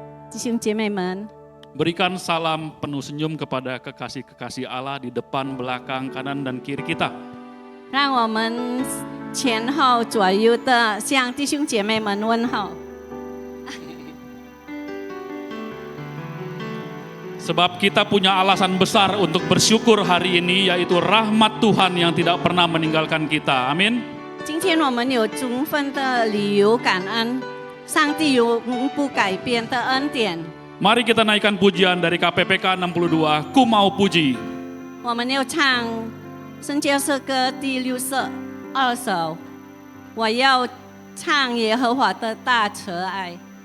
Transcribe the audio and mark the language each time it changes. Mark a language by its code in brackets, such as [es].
[zh] 弟兄姐妹们， [id] Berikan salam penuh senyum kepada kekasih-kekasih Allah di depan, belakang, kanan, dan kiri kita. [zh] 让我们前后左右的向弟兄姐妹们问候。 [id] Sebab kita punya alasan besar untuk bersyukur hari ini, yaitu rahmat Tuhan yang tidak pernah meninggalkan kita. Amin. [zh] 今天我们有充分的理由感恩，上帝永不改变的恩典。 [id] Mari kita naikkan pujian dari KPPK 62, Ku Mau Puji. [zh] 我们要唱圣教诗歌第62首，我要唱耶和华的大慈爱。